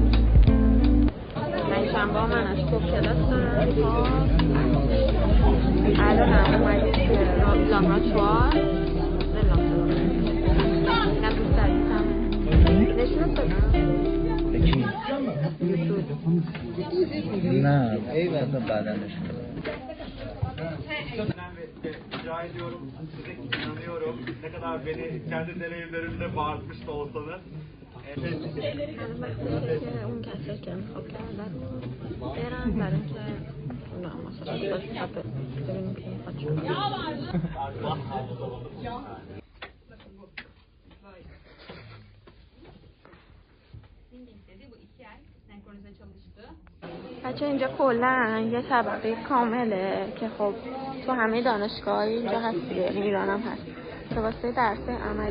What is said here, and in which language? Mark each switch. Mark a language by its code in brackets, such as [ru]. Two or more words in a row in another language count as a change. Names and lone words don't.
[fa] پنجشنبه ها من از صبح کلاس دارم تا الان هم اومدیم که لابراتوار اینم دوست عزیزم نشونت بدم نه اصلا بعدا نشون [tr] rica ediyorum, size inanıyorum. Ne kadar beni kendi deneyimlerimle bağırtmış da olsanız. [fa] اون کسی که انتخاب کرده رو برم برای اینکه مثلا ببینیم که میخواد بچه اینجا کلا یه طبقه کامله که خب تو همه دانشگاه اینجا هست دیگه، یعنی ایران هم هست که واسه درس عملی.